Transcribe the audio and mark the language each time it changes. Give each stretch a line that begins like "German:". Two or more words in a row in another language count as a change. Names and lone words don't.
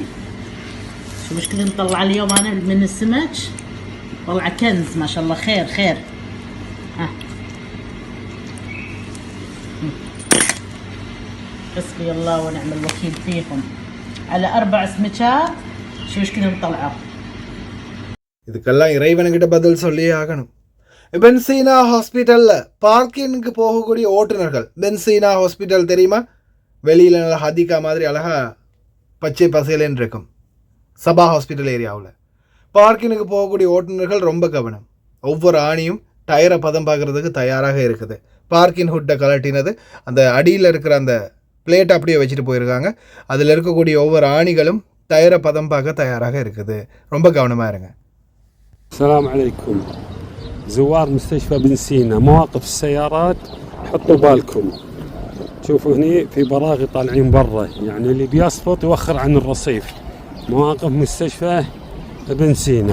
Arabic: شو مش كذا مطلع اليوم أنا من السمك؟ طلع كنز ما شاء الله. خير حسبي الله ونعم الوكيل فيهم. على 4 سمكات شو مش كذا مطلعه.
Tamil: இதுக்கெல்லாம் இறைவனுக்கிட்ட பதில் சொல்லியே ஆகணும். பென்சீனா ஹாஸ்பிட்டலில் பார்க்கிங்க்கு போகக்கூடிய ஓட்டுநர்கள், பென்சீனா ஹாஸ்பிட்டல் தெரியுமா? வெளியில் நல்லா ஹதிகா மாதிரி அழகாக பச்சை பசேலேன்னு இருக்கும். சபா ஹாஸ்பிட்டல் ஏரியாவில் பார்க்கிங்க்கு போகக்கூடிய ஓட்டுநர்கள் ரொம்ப கவனம். ஒவ்வொரு ஆணியும் டயரை பதம் பார்க்குறதுக்கு தயாராக இருக்குது. பார்க்கிங் ஹுட்டை கலட்டினது அந்த அடியில் இருக்கிற அந்த பிளேட்டை அப்படியே வச்சுட்டு போயிருக்காங்க. அதில் இருக்கக்கூடிய ஒவ்வொரு ஆணிகளும் டயரை பதம் பார்க்க தயாராக இருக்குது. ரொம்ப கவனமாக இருங்க.
Arabic: السلام عليكم زوار مستشفى بن سينا. مواقف السيارات حطوا بالكم. شوفوا هني في براغي طالعين برا، يعني اللي بيصفط يوخر عن الرصيف. مواقف مستشفى بن سينا.